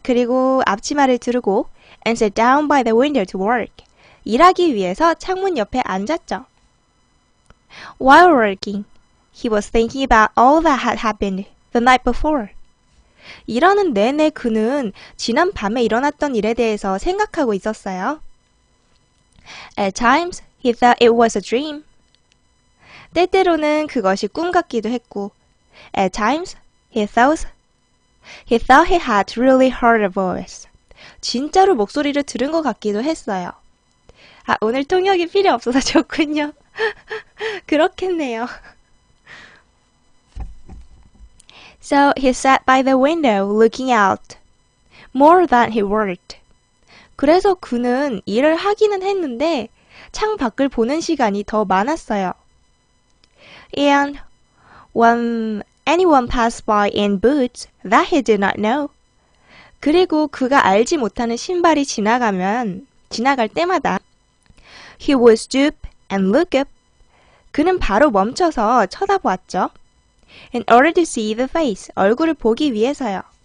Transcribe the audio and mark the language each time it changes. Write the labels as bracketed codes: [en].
[ko] 그리고 앞치마를 두르고 [en] and sat down by the window to work. [ko] 일하기 위해서 창문 옆에 앉았죠. [en] While working, he was thinking about all that had happened the night before. [ko] 일하는 내내 그는 지난 밤에 일어났던 일에 대해서 생각하고 있었어요. [en] At times, he thought it was a dream. [ko] 때때로는 그것이 꿈 같기도 했고, [en] at times, he thought he had really heard a voice. [ko] 진짜로 목소리를 들은 것 같기도 했어요. 아, 오늘 통역이 필요 없어서 좋군요. 그렇겠네요. [en] So he sat by the window looking out, more than he worked. [ko] 그래서 그는 일을 하기는 했는데 창 밖을 보는 시간이 더 많았어요. [en] And when anyone passed by in boots that he did not know. [ko] 그리고 그가 알지 못하는 신발이 지나갈 때마다 [en] he would stoop and look up. [ko] 그는 바로 멈춰서 쳐다보았죠. [en] In order to see the face. [ko] 얼굴을 보기 위해서요.